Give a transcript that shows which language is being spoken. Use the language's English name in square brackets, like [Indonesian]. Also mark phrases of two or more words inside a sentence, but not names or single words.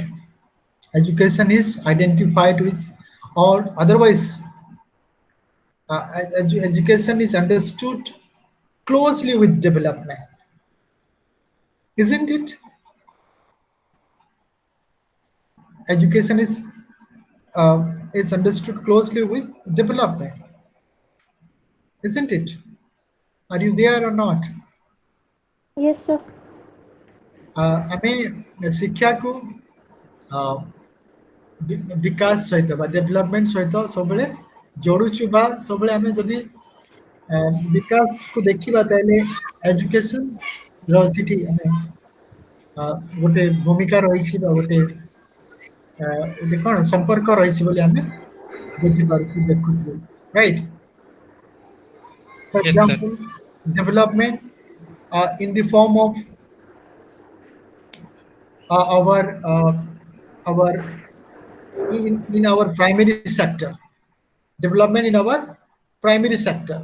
[English] Education is identified with, or otherwise, education is understood closely with development, isn't it? Education is understood closely with development, isn't it? Are you there or not? Yes, sir. [Odia] ଆମେ ଶିକ୍ଷାକୁ ବିକାଶ ସହିତ ବା ଡେଭଲପମେଣ୍ଟ ସହିତ ସବୁବେଳେ ଯୋଡୁଛୁ, ବା ସବୁବେଳେ ଆମେ ଯଦି ବିକାଶକୁ ଦେଖିବା ତାହେଲେ ଏଜୁକେସନ ର ସେଠି ଆମେ ଗୋଟେ ଭୂମିକା ରହିଛି ବା ଗୋଟେ କ'ଣ ସମ୍ପର୍କ ରହିଛି ବୋଲି ଆମେ ବୁଝିପାରୁଛୁ, ଦେଖୁଛୁ, ରାଇଟ୍? [English] For Yes, sir. example, development in the form of our in our primary sector, development in our primary sector.